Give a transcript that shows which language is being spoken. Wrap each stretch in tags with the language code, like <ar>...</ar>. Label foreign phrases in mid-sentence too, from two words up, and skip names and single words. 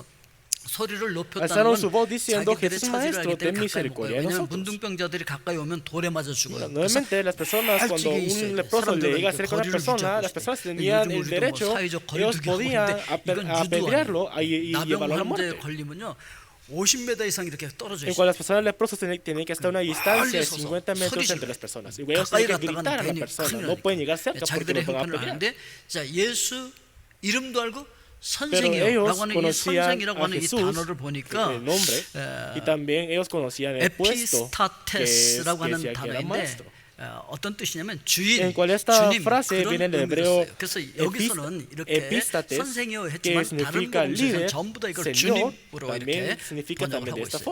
<ko>소리를 높였다는 건 자기들의 처지를 알기 때문에 가까이 못 가요. 왜냐하면 문둥병자들이 가까이 오면 돌에 맞아 죽어요. 그래서 알직에 있어야 돼. 사람들은 거리를 두자고 요즘 사회적 거리 두기 하고 있는데 이건 유도 아니에요. 나병 환자에 걸리면요 50m 이상 이렇게 떨어져 있어요.</ko> <es>Las personas leprosas tienen que estar a una distancia de 50 metros entre las personas. Y ellos tienen que gritar a la persona. No pueden llegar cerca porque no van a pelear.</es> <ko>자, 예수 이름도 알고 선생이라고 하는 이 선생이라고 하는 이 단어를 보니까 에피스타테스라고 하는 단어인데 어떤 뜻이냐면 주인, 주님 그런 의미였어요. 그래서 여기서는 이렇게 선생이요 했지만 다른 공식은 전부 다 이걸 주님으로 이렇게 번역을 하고 있어요.</ko>